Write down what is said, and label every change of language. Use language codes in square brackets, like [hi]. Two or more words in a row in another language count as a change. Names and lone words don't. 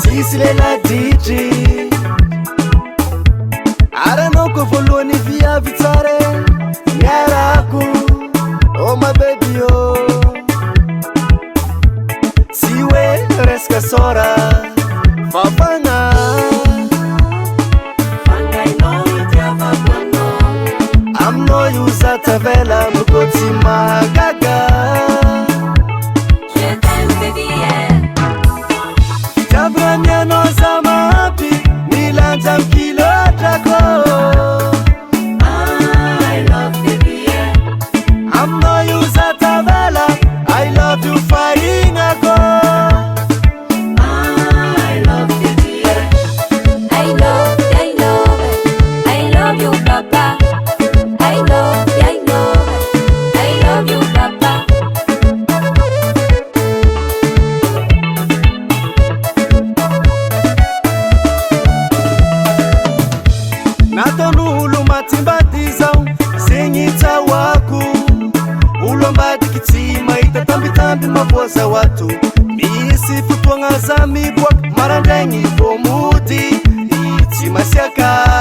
[mg] misy lela ditry aranao koa voalohany viavy tsare miarako [en] oh my baby oh [mg] tsy hoe resaka sora fafana aminao io za tavela moko tsy mahagaga Jabramianao za mahampy milanja mikilotrako [en] I love baby yeah [mg] aminao io za tavela [en] I love you [mg] fahinako [en] I love baby yeah I love you papa I love you papa [mg] Naton'olo matsimbady zao zegny tsawako olo ambadiky tsy mahita tambitamby mavoazao ato misy fotoagna za miboaka marandraigny vo mody tsy masiaka